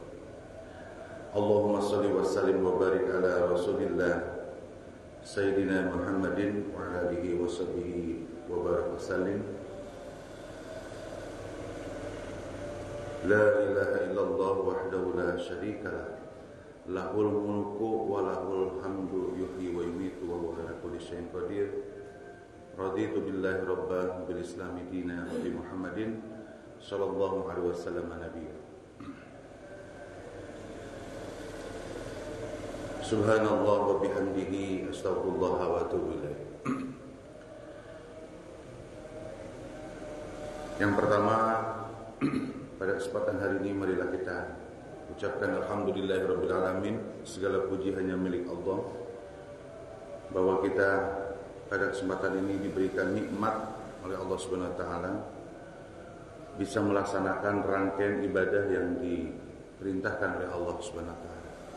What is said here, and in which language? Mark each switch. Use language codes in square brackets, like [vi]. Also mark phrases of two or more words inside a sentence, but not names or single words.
[ar] اللهم صل وسلم وبارك على رسول الله سيدنا محمد وعلى آله وصحبه وبارك وسلم. لا إله إلا الله وحده لا شريك له. له الملك وله الحمد يحيي ويميت وهو على كل شيء قدير. رضيت بالله ربا وبالإسلام دينا وبمحمد صلى الله عليه وسلم نبيا. سبحان الله وبحمده أستغفر الله وأتوب إليه. [id] Yang pertama, pada kesempatan hari ini marilah kita ucapkan [ar] الحمد لله رب العالمين. [id] Segala puji hanya milik Allah, bahwa kita pada kesempatan ini diberikan nikmat oleh Allah [ar] سبحانه وتعالى [id] bisa melaksanakan rangkaian ibadah yang diperintahkan oleh Allah [ar] سبحانه وتعالى.